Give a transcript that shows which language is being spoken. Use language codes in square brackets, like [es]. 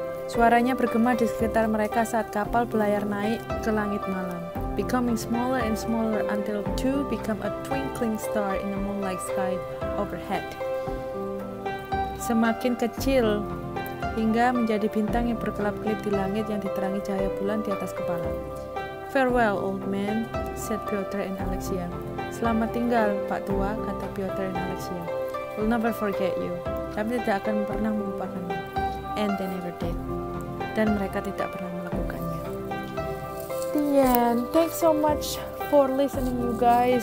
[id] Suaranya bergema di sekitar mereka saat kapal berlayar naik ke langit malam, [en] becoming smaller and smaller until two become a twinkling star in the moonlight sky overhead. [id] Semakin kecil hingga menjadi bintang yang berkelap-kelip di langit yang diterangi cahaya bulan di atas kepala. [en] Farewell, old man, said Pyotr and Alexia. [id] Selamat tinggal, Pak Tua, kata Pyotr and Alexia. [en] We'll never forget you. [id] Kami tidak akan pernah melupakanmu. [en] And they never did. [id] Dan mereka tidak pernah melakukannya. [en] The end. Thanks so much for listening, you guys. I'm glad this story have a happy ending, and I'll see you in the next book.